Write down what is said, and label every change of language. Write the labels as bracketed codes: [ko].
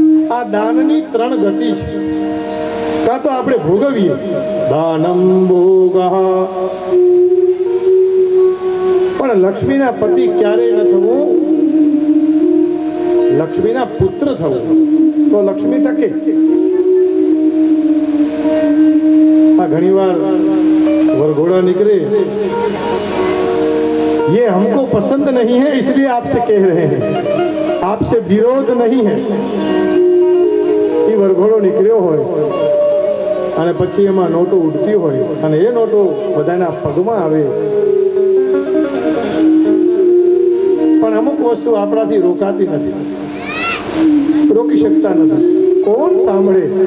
[gu] આ દાનની 3 ગતિ છે. કાં તો આપણે ભોગવીએ, દાનમ ભોગઃ. પણ લક્ષ્મીના પતિ ક્યારેય ન થવું, લક્ષ્મીના પુત્ર થવું તો લક્ષ્મી ટકે. આ ઘણીવાર [hi] वरघोड़ा निकले, ये हमको पसंद नहीं है इसलिए आपसे कह रहे हैं, आपसे विरोध नहीं है. [gu] ये वरघोड़ो निकळ्यो હોય અને પછી એમાં નોટો ઉડતી હોય અને એ નોટો બધાના પગમાં આવે. પણ અમુક વસ્તુ આપણાથી રોકાતી નથી, રોકી શકતા નથી. કોણ સાંભળે?